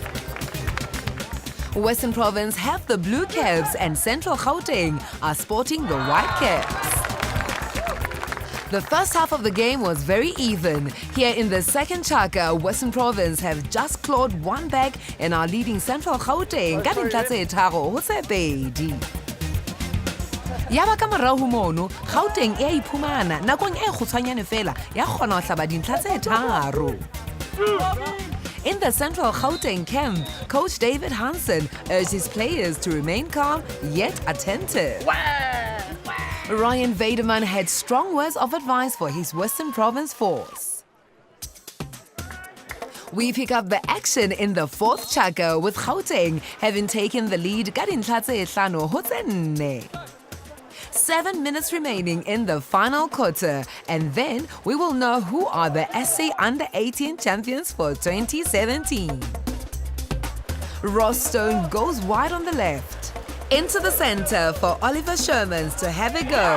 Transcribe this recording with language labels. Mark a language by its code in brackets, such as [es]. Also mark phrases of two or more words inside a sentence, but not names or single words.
[en] Western Province have the blue caps and Central Gauteng are sporting the white caps. The first half of the game was very even. Here in the second chaka, Western Province have just clawed one back and are leading Central Gauteng [st] ka dintlha tse tharo ho tse pedi. Yaba ka morao ho mono, Gauteng e a iphumana nakong e kgutshwanyane fela ya kgona ho hlaba dintlha tse tharo. [en] In the Central Gauteng camp, Coach David Hansen urged his players to remain calm yet attentive. Ryan Vaderman had strong words of advice for his Western Province force. We pick up the action in the fourth chaka with Gauteng having taken the lead [st] ka dintlha tse hlano ho tse nne. [en] 7 minutes remaining in the final quarter, and then we will know who are the SA Under-18 champions for 2017. Ross Stone goes wide on the left. Into the center for Oliver Shermans to have a go.